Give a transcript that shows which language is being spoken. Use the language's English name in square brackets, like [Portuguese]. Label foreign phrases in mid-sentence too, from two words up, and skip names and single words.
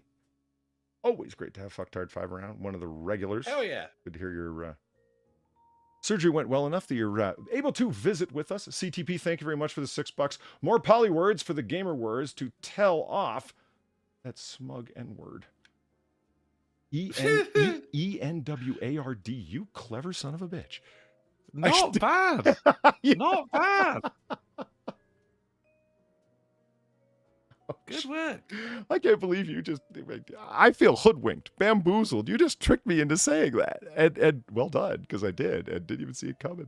[English] Always great to have Fucktard 5 around. One of the regulars. Hell yeah. Good to hear your surgery went well enough that you're able to visit with us. CTP, thank you very much for the $6. More poly words for the gamer words to tell off that smug N-word. E-N-W-A-R-D, you clever son of a bitch. Not bad. Not bad. Good work. I can't believe you just, I feel hoodwinked, bamboozled. You just tricked me into saying that. And well done, because I did, and didn't even see it coming.